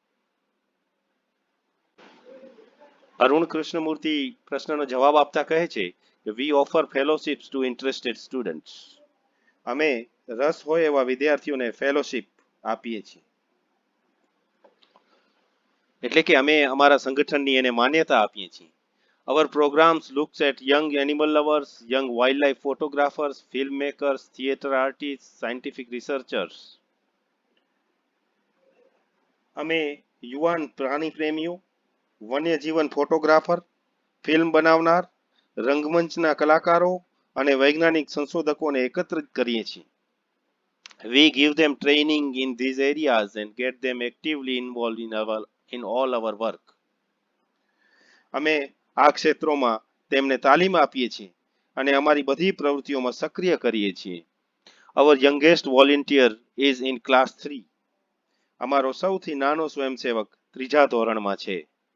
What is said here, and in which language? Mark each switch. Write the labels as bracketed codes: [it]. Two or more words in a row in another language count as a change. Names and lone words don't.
[gu] અરુણ કૃષ્ણમૂર્તિ પ્રશ્નનો જવાબ આપતા કહે છે કે [en] we offer fellowships to interested students. [gu] અમે રસ હોય એવા વિદ્યાર્થીઓને ફેલોશિપ આપીએ છીએ. એટલે કે અમે અમારા સંગઠનની એને માન્યતા આપીએ છીએ. [en] Our programs looks at young animal lovers, young wildlife photographers, filmmakers, theater artists, scientific researchers. [gu] અમે યુવાન પ્રાણી પ્રેમીઓ, વન્યજીવન ફોટોગ્રાફર, ફિલ્મ બનાવનાર, રંગમંચના કલાકારો અને વૈજ્ઞાનિક સંશોધકોને એકત્રિત કરીએ છીએ. [en] We give them training in these areas and get them actively involved in all our work. [gu] અમે આ ક્ષેત્રોમાં તેમને તાલીમ આપીએ છીએ અને અમારી બધી પ્રવૃત્તિઓમાં સક્રિય કરીએ છીએ. [en] Our youngest volunteer is in class 3. [gu] અમારો સૌથી નાનો સ્વયંસેવક 3જા ધોરણમાં છે.